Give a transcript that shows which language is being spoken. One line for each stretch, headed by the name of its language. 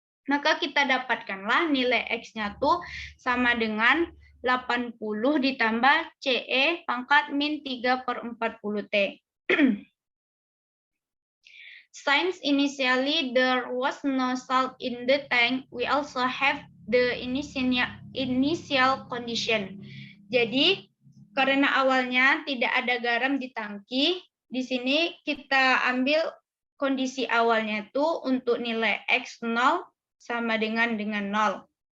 Indonesian: Maka kita dapatkanlah nilai x-nya tuh sama dengan 80 ditambah CE pangkat min 3 per 40 T.
English: Since initially there was no salt in the tank, we also have the initial condition.
Indonesian: Jadi, karena awalnya tidak ada garam di tangki, di sini kita ambil kondisi awalnya itu untuk nilai x 0 sama dengan 0.